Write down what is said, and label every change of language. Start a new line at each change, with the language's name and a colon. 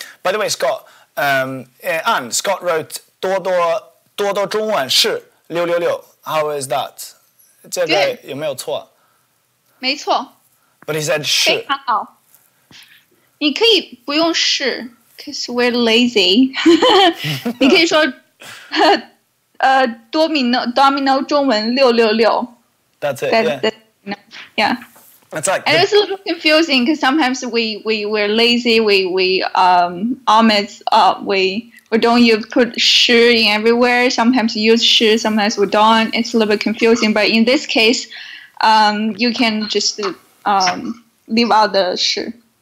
English: By the way, Scott, Scott wrote
Chinese: 多多中文是666.
English: How is that?
Chinese: 这个有没有错？没错。
English: But he said 是。
Chinese: 非常好。你可以不用是 ，
English: cause we're lazy 。
Chinese: 你可以说Domino 中文666。
English: That's it. Yeah. That's like. And it's a little confusing because sometimes we're lazy. We don't put 是 in everywhere. Sometimes you use 是, sometimes we don't. It's a little bit confusing. But in this case, you can just leave out the 是.